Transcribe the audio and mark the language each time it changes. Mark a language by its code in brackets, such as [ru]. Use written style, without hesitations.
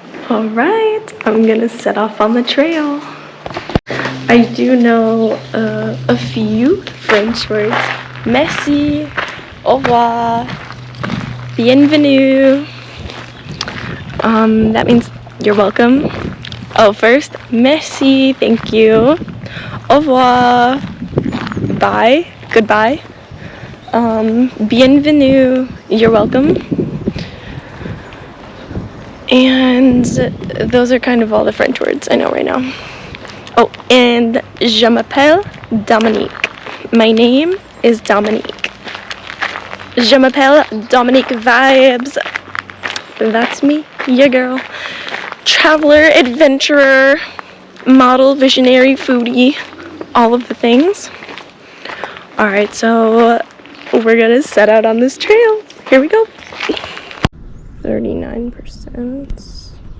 [en] Alright, I'm gonna set off on the trail. I do know a few French words. [fr] Merci, au revoir, bienvenue. [en] That means you're welcome. Oh, first, merci, thank you. [fr] Au revoir, [en] bye, goodbye. Bienvenue, you're welcome. And those are kind of all the French words I know right now. Oh, and [fr] je m'appelle Dominique. [en] My name is Dominique. [fr] Je m'appelle Dominique Vibez. [en] That's me, your girl. Traveler, adventurer, model, visionary, foodie, all of the things. Alright, so we're gonna set out on this trail. Here we go. 39%.